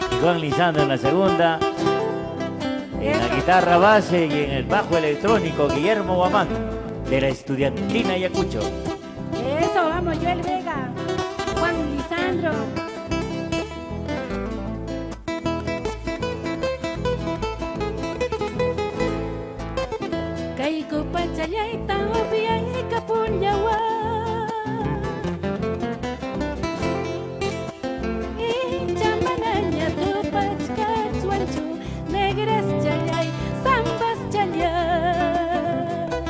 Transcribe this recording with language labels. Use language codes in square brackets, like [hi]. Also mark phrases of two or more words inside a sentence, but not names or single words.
[es] Juan Lisandro en la segunda. En la guitarra base y en el bajo electrónico, Guillermo Guamán, de la Estudiantina Ayacucho. Eso, vamos, Joel Vega, Juan Lisandro. Kaiko Pachayaita, Obia y Capunyawa. Y Chamanaña, Tupachka, Chuanchu, Negras Chayay, Zambas Chayay.